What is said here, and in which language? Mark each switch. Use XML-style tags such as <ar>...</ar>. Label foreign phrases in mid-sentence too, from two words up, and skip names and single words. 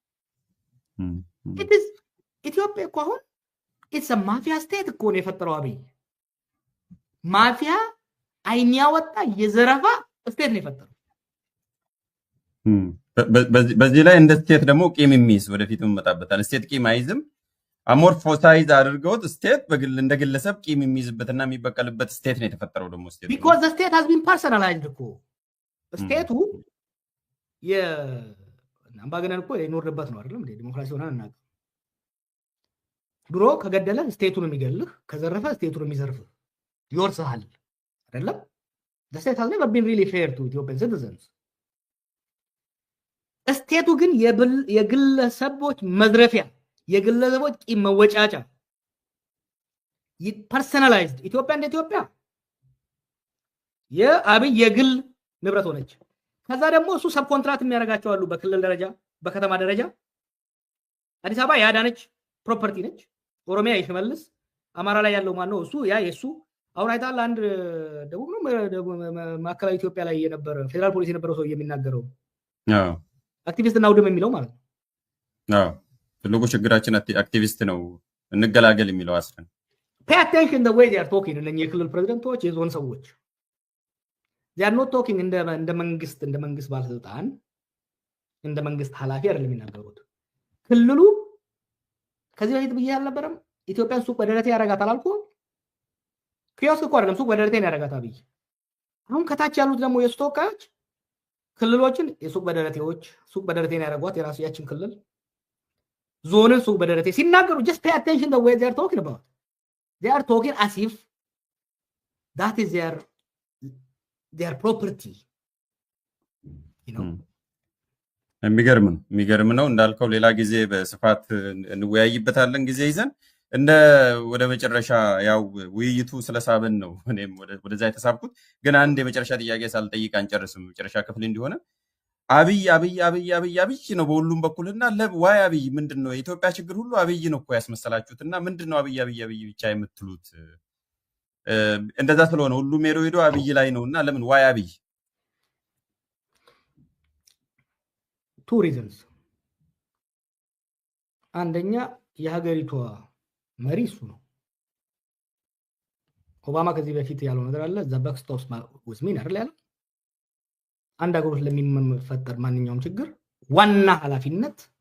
<am>ኢትዮጵያ እኮ አሁን</am> <en>it's mafia state</en> <am>እኮ ነው የፈጠረው አብይ። ማፊያ አይን ያወጣ የዘረፋ ስቴት ነው የፈጠረው። በዚህ ላይ እንደ ስቴት ደግሞ ቂም የሚይዝ ወደፊት እንመጣበታለን። ስቴት ቂም አይዝም፣ አሞርፎሳይዝ አድርገውት ስቴት እንደ ግለሰብ ቂም የሚይዝበትና የሚበቀልበት ስቴት ነው የተፈጠረው። ደግሞ ስቴት</am> <en>because the state has been personalized</en> <am>እኮ ስቴቱ የአምባገነን እኮ የኖርበት ነው አይደለም እንዴ? ዲሞክራሲ ሆነ እና ድሮ ከገደለ ስቴቱን የሚገልህ፣ ከዘረፈ ስቴቱን የሚዘርፍ ይወርስሃል አይደለም?</am> <en>the state has never been really fair to Ethiopian citizens።</en> <am>ስቴቱ ግን የግለሰቦች መዝረፊያ፣ የግለሰቦች ቂም መወጫጫ፣ ፐርሰናላይዝድ ኢትዮጵያ እንደ ኢትዮጵያ የአብይ የግል ንብረት ሆነች። ከዛ ደግሞ እሱ</am> <en>sub contract</en> <am>የሚያደርጋቸው አሉ። በክልል ደረጃ፣ በከተማ ደረጃ አዲስ አበባ ያዳነች ፕሮፐርቲ ነች። ኦሮሚያ ይሽመልስ፣ አማራ ላይ ያለው ማን ነው? እሱ ያ የሱ አሁን አይታል። አንድ ደቡብ ነው ማዕከላዊ ኢትዮጵያ ላይ የነበረ ፌደራል ፖሊስ የነበረው ሰው የሚናገረው አክቲቪስት እና ውድም የሚለው ማለት ነው። ትልቁ ችግራችን አክቲቪስት ነው እንገላገል የሚለው አስረን</am> <en>pay attention the way they are talking</en> <am>እነኚህ የክልል ፕሬዝዳንቶች፣ የዞን ሰዎች</am> <en>they are not talking እንደ</en> <am>መንግስት ባለስልጣን፣ እንደ መንግስት ኃላፊ አይደለም የሚናገሩት። ክልሉ ከዚህ በፊት ብዬ አልነበረም ኢትዮጵያን ሱቅ በደረቴ ያረጋታል አልኩ። ኪዮስክ እኮ አይደለም ሱቅ በደረቴ ነው ያረጋታ ብዬ። አሁን ከታች ያሉት ደግሞ የሱ ተወካዮች ክልሎችን የሱቅ በደረቴዎች ሱቅ በደረቴ ነው ያረጓት፣ የራሱ ያችን ክልል ዞንን ሱቅ በደረቴ ሲናገሩ</am> <en>just pay attention the way they are talking about. They are talking as if that is their property, you know.</en> <am>የሚገርም ነው እንዳልከው። ሌላ ጊዜ በስፋት እንወያይበታለን ጊዜ ይዘን። ወደ መጨረሻ ያው ውይይቱ ስለሳበን ነው እኔም ወደዛ የተሳብኩት። ግን አንድ የመጨረሻ ጥያቄ ሳልጠይቅ አንጨርስም። መጨረሻ ክፍል እንዲሆነ አብይ ነው በሁሉም በኩልና ዋይ አብይ ምንድነው? የኢትዮጵያ ችግር ሁሉ አብይ ነው እኮ ያስመሰላችሁትና ምንድነው አብይ ብቻ የምትሉት? እንደዛ ስለሆነ ሁሉም ሄዶ አብይ ላይ ነውና ለምን ዋይ አብይ?</am> <en>two reasons።</en> <am>አንደኛ የሀገሪቷ መሪ እሱ ነው። ኦባማ ከዚህ በፊት ያለው ነገር አለ</am> <en>the buck stops with me</en> <am>አይደል ያለው። አንድ ሀገር ውስጥ ለሚፈጠር ማንኛውም ችግር ዋና ኃላፊነት</am>